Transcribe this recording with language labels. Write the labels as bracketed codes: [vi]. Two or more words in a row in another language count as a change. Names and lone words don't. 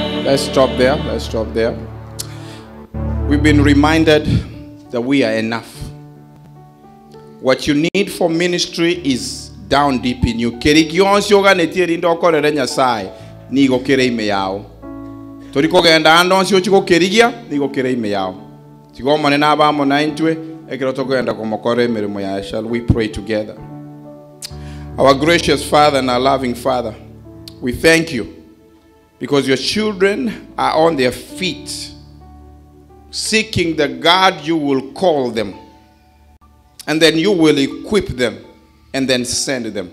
[en] Let's stop there. Let's stop there. We've been reminded that we are enough. What you need for ministry is down deep in you. [guz] Kerigionsi oganetieri ndokorere Nyasaye nigo kere ime yao. Toriko genda andonsi ochiko kerigia nigo kere ime yao. Tigo mone na ba mo naintwe ekero togenda komokore mirimo ya. [en] Shall we pray together? Our gracious Father and our loving Father, we thank you because your children are on their feet seeking the God you will call them, and then you will equip them and then send them.